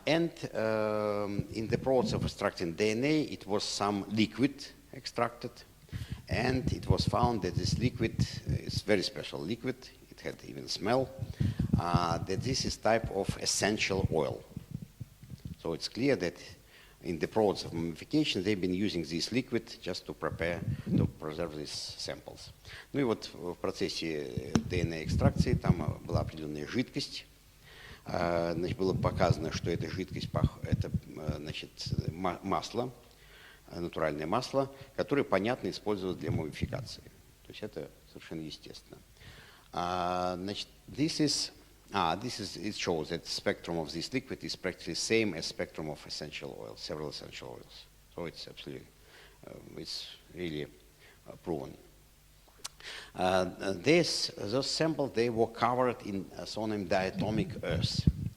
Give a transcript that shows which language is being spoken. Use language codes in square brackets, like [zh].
[en] And in the process of extracting DNA, it was some liquid extracted, and it was found that this liquid is very special liquid. It had even smell. That this is type of essential oil. So it's clear that in the process of mummification, they've been using this liquid just to preserve these samples. [ru] Ну и вот в процессе ДНК-экстракции там была определенная жидкость. Значит, было показано, что эта жидкость, это, значит, масло, натуральное масло, которое, понятно, использовалось для муммификации. То есть это совершенно естественно. Значит, [en] it shows that the spectrum of this liquid is practically the same as spectrum of essential oils, several essential oils. So it's absolutely, it's really proven. Those samples, they were covered in so-named diatomic earth.